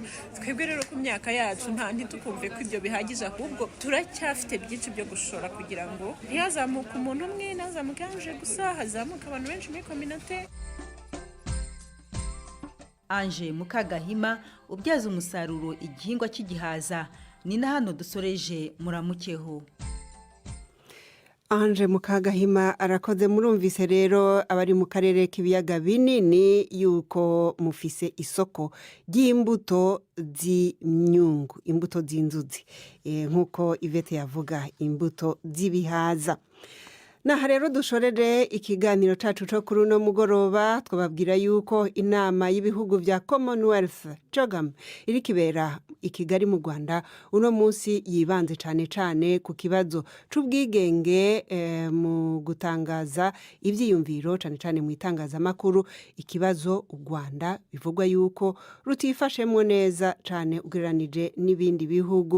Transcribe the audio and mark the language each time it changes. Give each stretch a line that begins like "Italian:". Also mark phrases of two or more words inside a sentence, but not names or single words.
Kinyarwanda: Twebwe rero ku myaka yacu ntitukumve ko ibyo bihagije ahubwo turacyafite byinshi byo gushora kugira ngo ntihazamuke umuntu umwe nazamuke anje gusa hazamuka abantu benshi muri community.
Rundi: Anje Mukagahima ubyaza umusaruro igihingwa cy'igihaza ni na hano dusoreje muramukeho. Anje Mukagahima arakoze. Murumvise rero abari mu karere k'ibiyaga binini yuko mufise isoko ry'imbuto z'imyungu imbuto z'inzuzi nkuko Ivete yavuga imbuto z'ibihaza. Naha rero dushorere ikiganiro cacu cyo kuri uno mugoroba twababwira yuko inama y'ibihugu bya Commonwealth CHOGM iri kibera i Kigali mu Rwanda uno munsi yibanze cyane ku kibazo c'ubwigenge mu gutangaza ivyiyumviro cyane mu itangazamakuru ikibazo u Rwanda bivugwa yuko rutifashemwe neza cyane ugereranije n'ibindi bihugu.